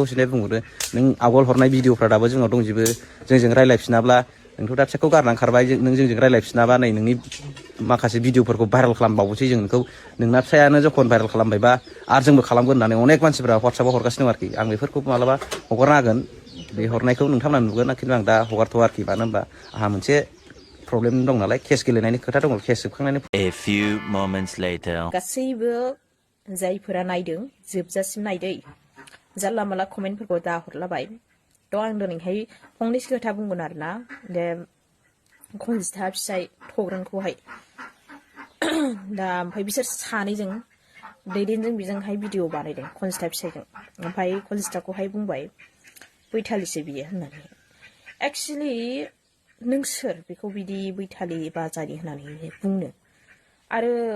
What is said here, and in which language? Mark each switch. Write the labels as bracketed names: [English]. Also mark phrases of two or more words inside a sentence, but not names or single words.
[Bodo] सिनाय बुंहरो नों आवगोल हरनाय भिडिअफ्रा दाबो जोंनाव दंजोबो जोंजों रायज्लायफिनाब्ला नोंथ' दा फिसाखौ गारनानै खारबाय नों जोंजों रायज्लायफिनाबा नै नोंनि माखासे भिडिअफोरखौ भाइरेल खालामबावोसै जों नोंखौ नोंना फिसायानो जखन भाइरेल खालामबायबा आरो जोंबो खालामगोन होननानै अनेक मानसिफ्रा हवाट्सआपआव हरगासिनो दं आरोखि आं बेफोरखौ मालाबा हगारना होगोन बे हरनायखौ नोंथांमोना नुगोन खिन्थु आं दा हगारथ'आ आरोखि मानो होनबा आंहा मोनसे प्रब्लेम दं नालाय केस गेलेनायनि खोथा दङ केस जोबखांनायनि [English] A few moments later [Bodo] गासैबो जायफोरा नायदों जोबजासिम नायदै जानला माला कमेन्टफोरखौ दा हरलाबाय थ' आं दिनैहाय फंनैसो खोथा बुंगोन आरोना दे खनजिता फिसाइ थग्रनखौहाय दा ओमफ्राय बिसोर सानैजों दैदेनजों बिजोंहाय भिडिअ बानायदों खनजिता फिसाइजों ओमफ्राय खनजिताखौहाय बुंबाय बैथालिसो बियो होननानै एक्चुअलि नों सोर बेखौ बिदि बैथालि बाजारि होननानै बुंनो आरो